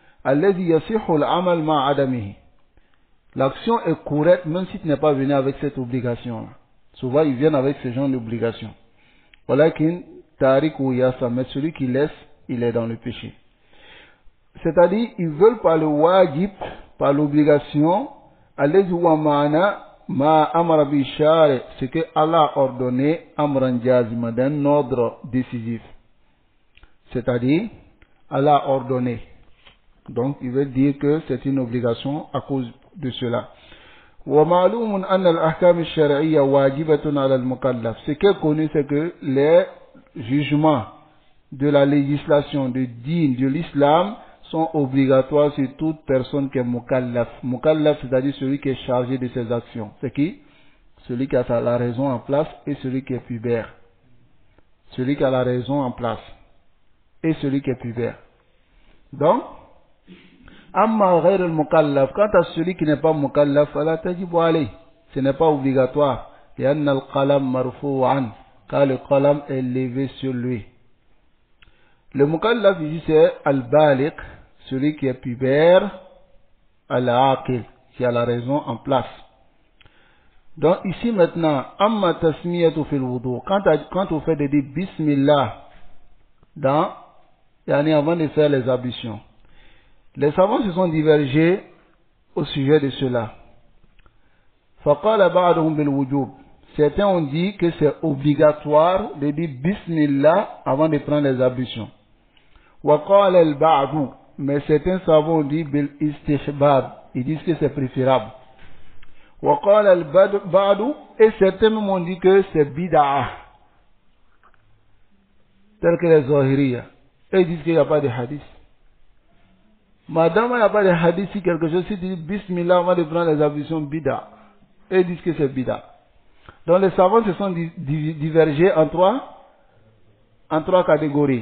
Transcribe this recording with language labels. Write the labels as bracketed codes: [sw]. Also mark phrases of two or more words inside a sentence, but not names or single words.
[fr] L'action est correcte même si tu n'es pas venu avec cette obligation. Souvent, ils viennent avec ce genre d'obligation. Mais celui qui laisse, il est dans le péché. C'est-à-dire, ils veulent par le wajib, par l'obligation, [ar] ما أمر بالشرع, [fr] ce que Allah a ordonné [ar] أمرا جازما, [fr] d'un ordre décisif. C'est-à-dire, Allah a ordonné. Donc, il veut dire que c'est une obligation à cause de cela. [ar] ومعلوم أن الأحكام الشرعية واجبة على المكلف. [fr] Ce qui est connu, c'est que les jugements de la législation de din de l'islam sont obligatoires sur toute personne qui est mukallaf. Mukallaf, c'est-à-dire celui qui est chargé de ses actions. C'est qui? Celui qui a la raison en place et celui qui est pubère. Celui qui a la raison en place et celui qui est pubère. Donc, [ar] أما غير المكلف, [fr] quant à celui qui n'est pas mukallaf, [ar] فلا تجب عليه, [fr] ce n'est pas obligatoire. [ar] لأن القلم مرفوعا, [fr] car le qalam est levé sur lui. Le mukallaf ici c'est al-baliq, celui qui est pubère, al-aqil, qui a la raison en place. Donc ici maintenant, [ar] أما التسمية في الوضوء, [fr] quand on fait de dire bismillah avant de faire les ablutions. Les savants se sont divergés au sujet de cela. [ar] فقال بعضهم بالوجوب. [fr] Certains ont dit que c'est obligatoire de dire bismillah avant de prendre les ablutions. [ar] وقال البعض, [fr] mais certains savants ont dit [ar] بالاستحباب, [fr] ils disent que c'est préférable. [ar] وقال البعض, [fr] et certains même ont dit que c'est bid'ah, tel que les Zahiriyya. Et ils disent qu'il n'y a pas de hadith. Madame, il n'y a pas de hadith, si quelque chose, si tu dis bismillah avant de prendre les ablutions, bid'ah. Et ils disent que c'est bid'ah. Donc les savants se sont divergés en trois catégories.